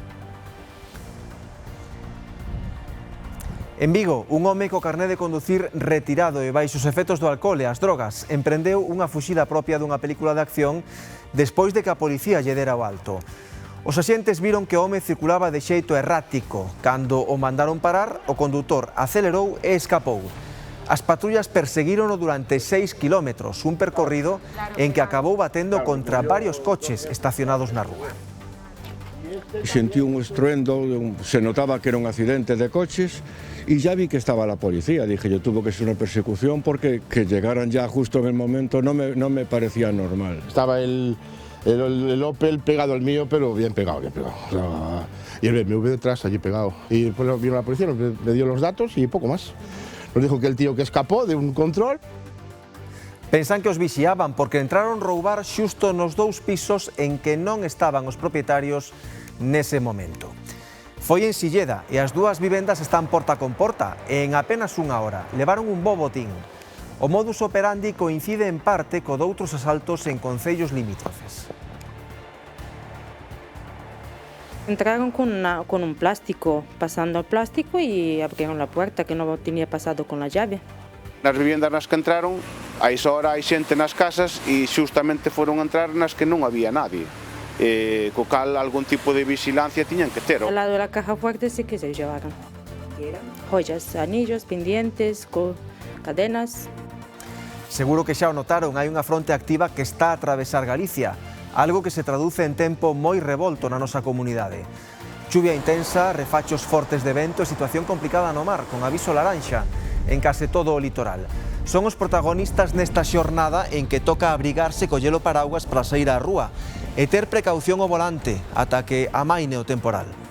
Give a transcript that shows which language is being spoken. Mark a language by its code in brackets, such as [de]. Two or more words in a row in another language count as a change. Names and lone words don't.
[gl] En Vigo, un home co carné de conducir retirado e baixo os efectos do alcohol e as drogas emprendeu unha fuxida propia dunha película de acción despois de que a policía lle dera o alto. Os axentes viron que o home circulaba de xeito errático. Cando o mandaron parar, o condutor acelerou e escapou. As patrullas perseguírono durante 6 kilómetros, un percorrido en que acabou batendo contra varios coches estacionados na rúa. [es] Sentí un estruendo, se notaba que era un accidente de coches y ya vi que estaba la policía. Dije, yo tuvo que ser una persecución porque que llegaran ya justo en el momento no me parecía normal. Estaba el Opel pegado al mío, pero bien pegado, bien pegado. O sea, y el BMW detrás, allí pegado. Y después vino la policía, me dio los datos y poco más. Nos dijo que el tío que escapó de un control. [gl] Pensan que os vixiaban porque entraron roubar xusto nos dous pisos en que non estaban os propietarios nese momento. Foi en Silleda e as dúas vivendas están porta con porta e en apenas unha hora levaron un bo botín. O [la] modus operandi [gl] coincide en parte co doutros asaltos en concellos limítrofes. [es] Entraron con un plástico, pasando el plástico y abrieron la puerta que no tenía pasado con la llave. [gl] Nas viviendas nas que entraron, a esa hora hai xente nas casas e xustamente foron a entrar nas que non había nadie. Co cal algún tipo de vigilancia tiñan que ter. [es] Al lado de la caja fuerte sí que se llevaron. Joyas, anillos, pendientes, cadenas. [gl] Seguro que xa o notaron, hai unha fronte activa que está a atravesar Galicia, algo que se traduce en tempo moi revolto na nosa comunidade. Chuvia intensa, refachos fortes de vento e situación complicada no mar, con aviso laranxa en case todo o litoral. Son os protagonistas nesta xornada en que toca abrigarse, collelo paraguas para sair á rúa e ter precaución ao volante ata que amaine o temporal.